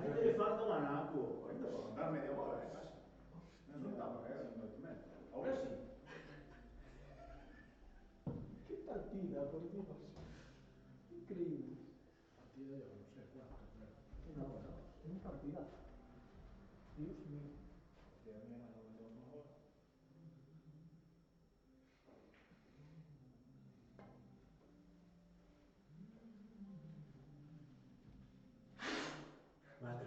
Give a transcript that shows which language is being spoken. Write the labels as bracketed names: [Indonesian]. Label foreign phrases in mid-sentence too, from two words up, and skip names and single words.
[Galician] Ainda lle falta un anaco. Ainda podo andar media bola, casi. Non estaba caer, non moito menos. [Spanish] Ahora sí. Qué partida, por Dios. Increíble. Partida yo, no sé cuánto, pero. No, no, un partidazo. Dios mío. Porque a mí era 91 agora. Cuatro.